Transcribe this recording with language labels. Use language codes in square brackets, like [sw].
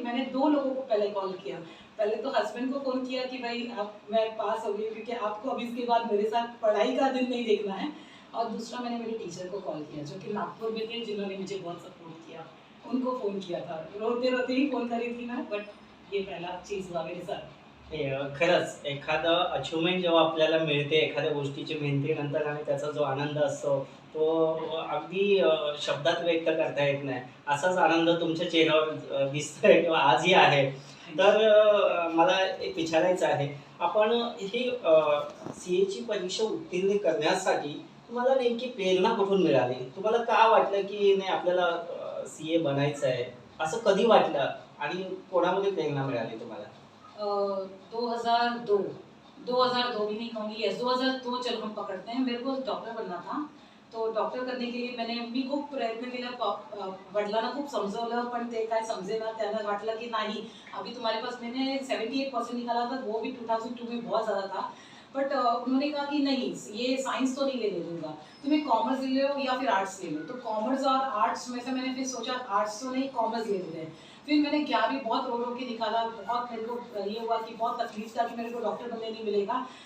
[hi] मैंने 2 लोगों को पहले कॉल किया. पहले तो हस्बैंड को फ़ोन किया कि भाई मैं पास हो गई हूँ क्योंकि आपको अभी इसके बाद मेरे साथ पढ़ाई का दिन नहीं देखना है. और दूसरा मैंने मेरे टीचर को कॉल किया जो कि नागपुर में थे, जिन्होंने मुझे बहुत सपोर्ट किया. उनको फ़ोन किया था. रोते रोते ही फ़ोन करी थी मैं, बट ये पहला चीज़ हुआ मेरे साथ. [mr] खरंच एखादं अचिव्हमेंट जेव्हा आपल्याला मिळते एखाद्या गोष्टीची मेहनतीनंतर आणि त्याचा जो आनंद असतो तो अगदी शब्दात व्यक्त करता येत नाही. असाच आनंद तुमच्या चेहऱ्यावर दिसतोय किंवा आजही आहे. तर मला एक विचारायचं आहे, आपण ही CA ची परीक्षा उत्तीर्ण करण्यासाठी तुम्हाला नेमकी प्रेरणा कुठून मिळाली? तुम्हाला का वाटलं की नाही आपल्याला CA बनायचं आहे, असं कधी वाटलं आणि कोणामध्ये प्रेरणा मिळाली तुम्हाला? [hi] 2002 भी नहीं कहूँगी, यस 2002 चलो हम पकड़ते हैं. मेरे को डॉक्टर बनना था. तो डॉक्टर करने के लिए मैंने [mr] मी खूप प्रयत्न केला. वडिलांना खूप समजवलं पण ते काय समजेना. त्यांना वाटलं की नाही [hi] अभी तुम्हारे पास, मैंने 78% निकाला था, वो भी 2002 में बहुत ज़्यादा था. बट उन्होंने कहा कि नहीं ये साइंस तो नहीं लेने दूंगा, तुम्हें कॉमर्स ले लो या फिर आर्ट्स ले लो. तो कॉमर्स और आर्ट्स में से मैंने फिर सोचा आर्ट्स तो नहीं, कॉमर्स ले लेते हैं. फिर मैंने 11वीं बहुत रो के निकाला. बहुत मेरे को ये हुआ कि बहुत तकलीफ था कि मेरे को डॉक्टर बनने नहीं मिलेगा.